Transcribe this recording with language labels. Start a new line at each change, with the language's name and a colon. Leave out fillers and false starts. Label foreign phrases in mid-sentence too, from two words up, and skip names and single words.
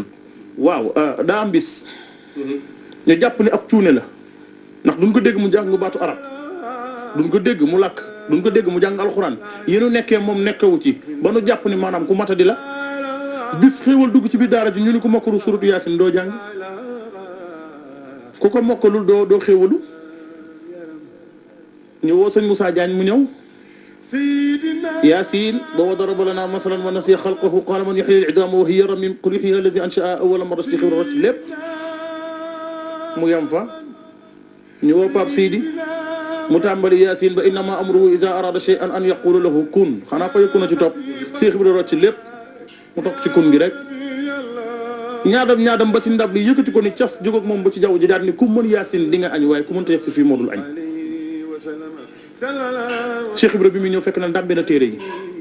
Wolof: waaw daa am bis ñu jàpp ni ab cuune la ndax duñ ko dégg mu jàng baatu arab duñ ko dégg mu làkk duñ ko dégg mu jàng alxuraan yéenu nekkee moom nekkewu ci ba nu jàpp ni maanaam ku matadi la bis xéewal dugg ci biir daara ji ñu ni ko mokkalu suratu yaasin doo jàng ku ko mokkalul doo xéewalu ñu woo sëñ Moussa Diagne mu ñëw
Arabic: ياسين وضرب لنا مثلا ونسي خلقه قال من يحيي العظام وهي رميم قل يحييها الذي انشاها اول مره
Wolof: Cheikh Ibra rocc lépp mu yem fa ñu woo Pape Sidi mu tàmbali Yaasin ba
Arabic: إنما أمره إذا أراد شيئا أن يقول له كن
Wolof: xanaa fa yëkku na ci topp Cheikh Ibra rocc lépp mu topp ci kun gi rek ñaadam ba ci ndab li yëkkati ko ni cas jóg ak moom ba ci jaww ji daal ni ku mën Yaasin di nga añ waaye ku mënta yegg si fii moo dul añ Cheikh Ibra bi mu ñëw fekk na ndàmbe na téere yi